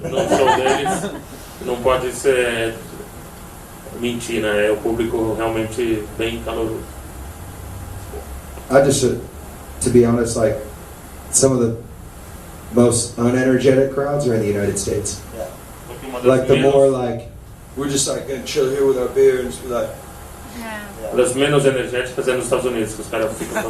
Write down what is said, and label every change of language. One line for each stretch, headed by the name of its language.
Portuguese: também, no show deles, não pode ser mentir, né? É o público realmente bem caloroso.
English: I just, to be honest, like some of the most unenergetic crowds are in the United States. Like the more like, we're just like gonna chill here with our beer and just be like,
Portuguese: Das menos energéticas é nos Estados Unidos, que os caras ficam com